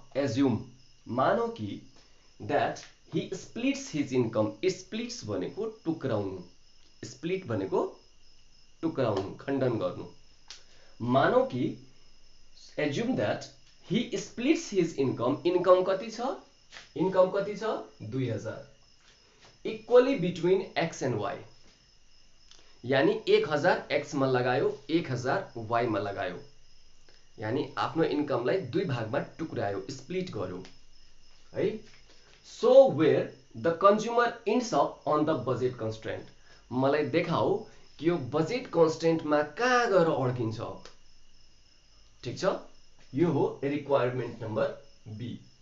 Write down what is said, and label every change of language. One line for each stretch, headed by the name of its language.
English: assume,
Nepali: मानौ कि
English: That he splits his income.
Nepali: Splits भनेको टुक्राउनु। स्प्लिट भनेको टुक्राउनु, खण्डन गर्नु। मानौ कि
English: Assume that he splits his income.
Nepali: Income कति छ? इन्कम कति छ? 2000
English: Equally between X and Y।
Nepali: यानी 1000 x मा लगायो, 1000 y मा लगायो, यानी आफ्नो इन्कमलाई दुई भागमा टुक्रायो, स्प्लिट गर्यो है।
English: so where the consumer ends up on the budget constraint,
Nepali: मलाई देखाऊ कि यो बजेट कन्स्ट्रेन्टमा कहाँ गएर अड्किन्छ। ठीक छ, यो हो रिक्वायरमेन्ट नम्बर बी।